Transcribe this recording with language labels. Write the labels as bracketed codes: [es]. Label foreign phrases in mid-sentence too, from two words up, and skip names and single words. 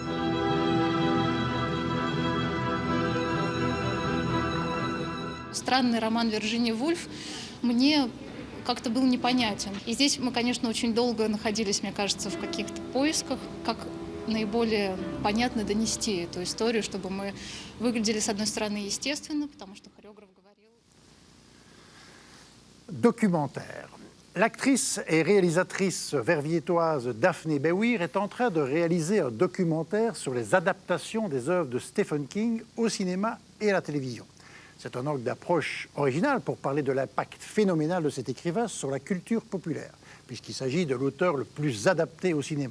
[ru] Странный роман Вирджинии Вульф мне как-то был непонятен. И здесь мы, конечно, очень долго находились, мне кажется, в каких-то поисках, как наиболее понятно донести эту историю, чтобы мы выглядели, с одной стороны, естественно, потому что хореограф говорил... [fr] Documentaire. L'actrice et réalisatrice verviétoise Daphne Beweer est en train de réaliser un documentaire sur les adaptations des œuvres de Stephen King au cinéma et à la télévision. C'est un angle d'approche original pour parler de l'impact phénoménal de cet écrivain sur la culture populaire, puisqu'il s'agit de l'auteur le plus adapté au cinéma.